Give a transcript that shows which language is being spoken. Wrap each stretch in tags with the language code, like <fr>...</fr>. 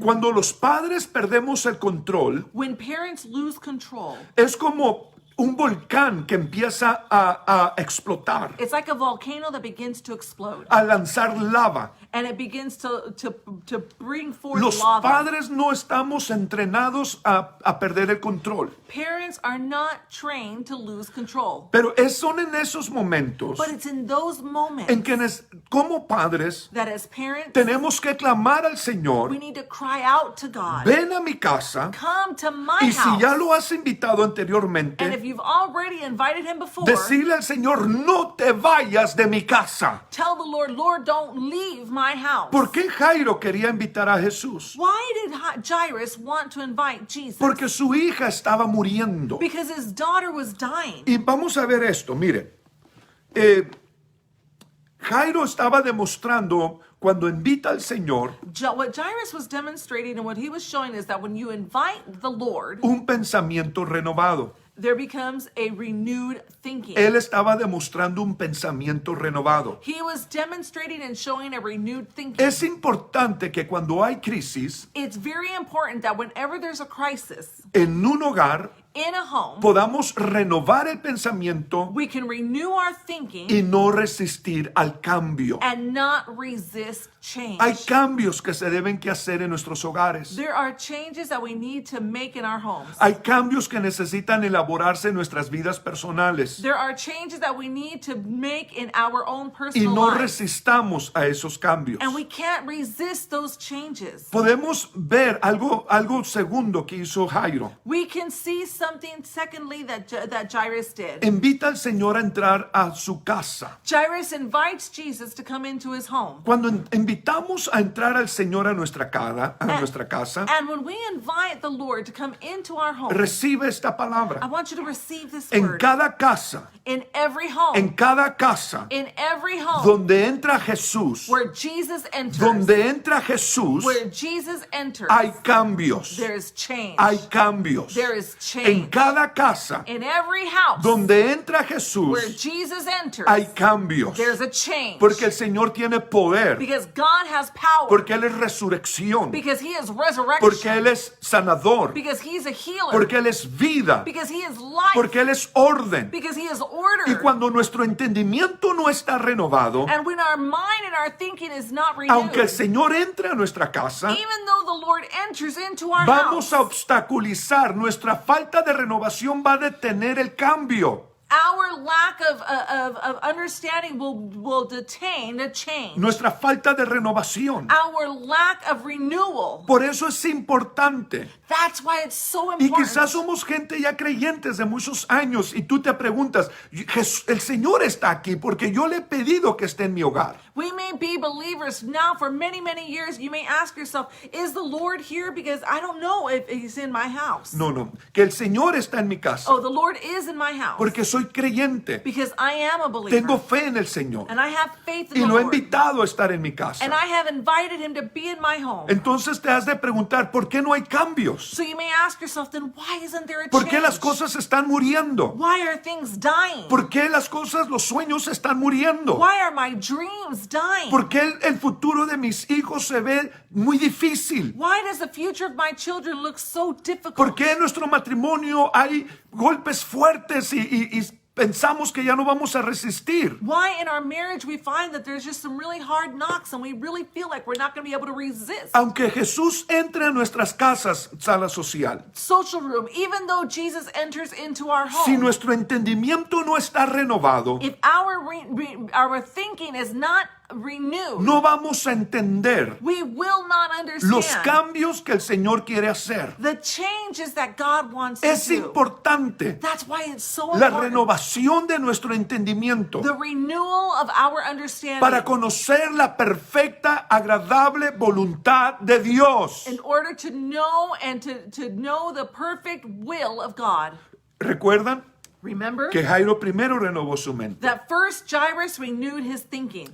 <es>Cuando los padres perdemos el control,</es> <en>When parents lose control,</en> <es>es como un volcán que empieza a explotar,</es> <en>it's like a volcano that begins to explode.</en> <es>a lanzar lava.</es> <en>And it begins to bring forth</en> <es>Los</es> <en>lava.</en> <es>padres no estamos entrenados a perder el control.</es> <en>Parents are not trained to lose control.</en> <es>Pero son en esos momentos</es> <en>But it's in those moments</en> <es>en que como padres</es> <en>that as parents,</en> <es>tenemos que clamar al Señor,</es> <en>need to cry out to God.</en> <es>ven a mi casa,</es> <en>Come to my</en> <es>y si</es> <en>house.</en> <es>ya lo has invitado</es> <en>And</en> <es>anteriormente,</es> <en>if you've already invited him before,</en> <es>decirle al Señor, no te vayas de mi casa.</es> <en>tell the Lord, Lord, don't leave my house.</en> <es>¿Por qué Jairo quería invitar a Jesús?</es> <en>Why did Jairus want to invite Jesus?</en> <es>Porque su hija estaba muriendo.</es> <en>Because his daughter was dying.</en> <es>Y vamos a ver esto, mire. Jairo estaba demostrando cuando invita al Señor</es> <en>What Jairus was demonstrating and what he was showing is that when you invite the Lord,</en> <es>un pensamiento renovado.</es> <en>there becomes a renewed thinking.</en> <es>Él estaba demostrando un pensamiento renovado.</es> <en>He was demonstrating and showing a renewed thinking.</en> <es>Es importante que cuando hay crisis</es> <en>It's very important that whenever there's a crisis</en> <es>en un hogar,</es> <en>in a home,</en> <es>podamos renovar el pensamiento</es> <en>we can renew our thinking</en> <es>y no resistir al cambio.</es> <en>and not resist change.</en> <es>Hay cambios que se deben que hacer en nuestros hogares.</es> <en>There are changes that we need to make in our homes.</en> <es>Hay cambios que necesitan elaborarse en nuestras vidas personales.</es> <en>There are changes that we need to make in our own</en> <es>Y</es> <en>personal</en> <es>no</es> <en>lives.</en> <es>resistamos a esos cambios.</es> <en>And we can't resist those changes.</en> <es>Podemos ver algo segundo que hizo Jairo.</es> <en>We can see something, secondly, that Jairus did.</en> <es>Invita al Señor a entrar a su casa.</es> <en>Jairus invites Jesus to come into his home.</en> <es>Cuando invitamos a entrar al Señor a nuestra casa,</es> <en>And when we invite the Lord to come into our home,</en> <es>recibe esta</es> <en>I</en> <es>palabra.</es> <en>want you to receive this</en> <es>En</es> <en>word.</en> <es>cada casa,</es> <en>In every home,</en> <es>en cada casa</es> <en>in every home</en> <es>donde entra Jesús,</es> <en>where Jesus enters,</en> <es>donde entra Jesús,</es> <en>where Jesus enters,</en> <es>hay cambios.</es> <en>there's change.</en> <es>Hay cambios.</es> <en>There is</en> <es>En</es> <en>change.</en> <es>cada casa</es> <en>In every house</en> <es>donde entra</es> <en>where</en> <es>Jesús,</es> <en>Jesus enters,</en> <es>hay cambios.</es> <en>there's a change.</en> <es>Porque el Señor tiene poder.</es> <en>Because God has power.</en> <es>Porque Él es resurrección.</es> <en>Because He is resurrection.</en> <es>Porque Él es sanador.</es> <en>Because He's a healer.</en> <es>Porque Él es vida.</es> <en>Because He is life.</en> <es>Porque Él es orden.</es> <en>Because He is order.</en> <es>Y cuando nuestro entendimiento no está renovado,</es> <en>And when our mind and our thinking is not renewed,</en> <es>aunque el Señor entre a nuestra casa,</es> <en>even though the Lord enters into our</en> <es>vamos</es> <en>house,</en> <es>a obstaculizar. Nuestra falta de renovación va a detener el cambio.</es> <en>our lack of understanding will detain the change.</en> <es>Nuestra falta de renovación.</es> <en>Our lack of renewal.</en> <es>Por eso es importante.</es> <en>That's why it's so</en> <es>Y</es> <en>important.</en> <es>quizás somos gente ya creyentes de muchos años y tú te preguntas, el Señor está aquí porque yo le he pedido que esté en mi hogar.</es> <en>We may be believers now for many, many years. You may ask yourself, is the Lord here? Because I don't know if He's in my house.</en> <es>No, que el Señor está en mi casa</es> <en>Oh, the Lord is in my house.</en> <es>porque soy creyente.</es> <en>Because I am a believer.</en> <es>Tengo fe en el Señor</es> <en>And I have faith in</en> <es>y</es> <en>the</en> <es>lo he</es> <en>Lord.</en> <es>invitado a estar en mi casa.</es> <en>And I have invited Him to be in my home.</en> <es>Entonces te has de preguntar, ¿por qué no hay cambios?</es> <en>So you may ask yourself, then why isn't there a</en> <es>¿Por</es> <en>change?</en> <es>qué las cosas están muriendo?</es> <en>Why are things dying?</en> <es>¿Por qué las cosas, los sueños están muriendo?</es> <en>Why are my dreams dying?</en> <es>¿Por qué el futuro de mis hijos se ve muy difícil?</es> <en>Why does the future of my children look so difficult?</en> <es>¿Por qué en nuestro matrimonio hay golpes fuertes y pensamos que ya no vamos a resistir?</es> <en>Why in our marriage we find that there's just some really hard knocks and we really feel like we're not going to be able to resist?</en> <es>Aunque Jesús entre a nuestras casas, sala social,</es> <en>Social room, even though Jesus enters into our home,</en> <es>si nuestro entendimiento no está renovado,</es> <en>if our thinking is not renewed,</en> <es>no vamos a entender</es> <en>we will not understand</en> <es>los cambios que el Señor quiere hacer.</es> <en>the changes that God wants</en> <es>Es</es> <en>to do.</en> <es>importante</es> <en>That's why it's so</en> <es>la</es> <en>important.</en> <es>renovación de nuestro entendimiento</es> <en>The renewal of our understanding</en> <es>para conocer la perfecta, agradable voluntad de Dios.</es> <en>in order to know and to know the perfect will of God.</en> <es>¿Recuerdan</es> <en>Remember</en> <es>que Jairo primero renovó su mente?</es> <en>that first Jairus renewed his thinking.</en>